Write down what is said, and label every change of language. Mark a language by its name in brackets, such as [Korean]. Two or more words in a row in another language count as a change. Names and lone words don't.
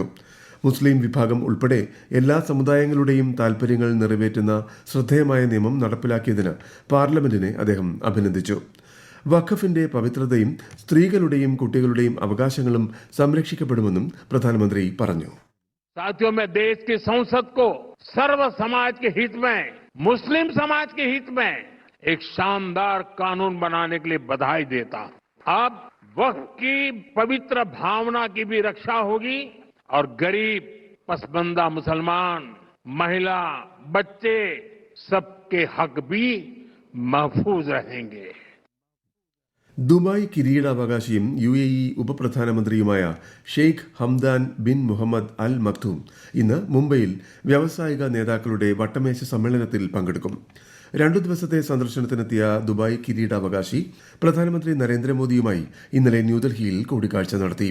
[Malayalam] മുസ്ലിം വിഭാഗം ഉൾപ്പെടെ എല്ലാ സമുദായങ്ങളുടെയും താൽപര്യങ്ങൾ നിറവേറ്റുന്ന ശ്രദ്ധേയമായ നിയമം നടപ്പിലാക്കിയതിന് പാർലമെന്റിനെ അദ്ദേഹം അഭിനന്ദിച്ചു. വഖഫിന്റെ പവിത്രതയും സ്ത്രീകളുടെയും കുട്ടികളുടെയും അവകാശങ്ങളും സംരക്ഷിക്കപ്പെടുമെന്നും പ്രധാനമന്ത്രി പറഞ്ഞു. [Hindi] साथियों, मैं देश की संसद को सर्व समाज के हित में, मुस्लिम समाज के हित में एक शानदार कानून बनाने के लिए बधाई देता हूं. अब वक्फ की पवित्र भावना की भी रक्षा होगी और गरीब, पसमानदा मुसलमान, महिला, बच्चे सबके हक भी महफूज रहेंगे. [Malayalam] ദുബായ് കിരീടാവകാശിയും UAE ഉപപ്രധാനമന്ത്രിയുമായ ഷെയ്ഖ് ഹംദാൻ ബിൻ മുഹമ്മദ് അൽ മക്തൂം ഇന്ന് മുംബൈയിൽ വ്യാവസായിക നേതാക്കളുടെ വട്ടമേശ സമ്മേളനത്തിൽ പങ്കെടുക്കും. 2 ദിവസത്തെ സന്ദർശനത്തിനെത്തിയ ദുബായ് കിരീടാവകാശി പ്രധാനമന്ത്രി നരേന്ദ്രമോദിയുമായി ഇന്നലെ ന്യൂഡൽഹിയിൽ കൂടിക്കാഴ്ച നടത്തി.